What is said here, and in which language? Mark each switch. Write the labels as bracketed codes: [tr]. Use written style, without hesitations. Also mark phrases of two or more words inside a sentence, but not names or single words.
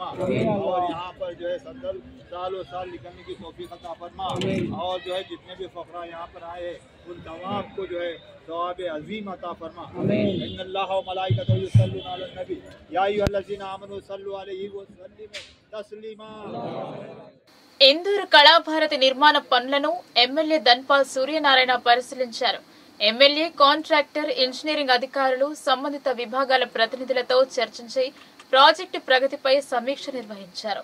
[ur] اور یہاں پر جو ہے سالوں سال نکلنے کی توفیق عطا فرما. اور جو ہے جتنے بھی فقراء یہاں پر آئے ہیں ان تمام کو جو ہے ثواب عظیم عطا فرما. [ar] ان اللہ و ملائکتہ یصلون علی النبی یا ایھا الذین آمنوا صلوا علیہ وسلموا تسلیما. [te] ఇందూరు కళాభారతి నిర్మాణ పనులను ఎమ్మెల్యే ధన్పాల్ సూర్యనారాయణ పరిశీలించారు. ఎమ్మెల్యే, కాంట్రాక్టర్, ఇంజనీరింగ్ అధికారులు, సంబంధిత విభాగాల ప్రతినిధులతో చర్చించి ప్రాజెక్టు ప్రగతిపై సమీక్ష నిర్వహించారు.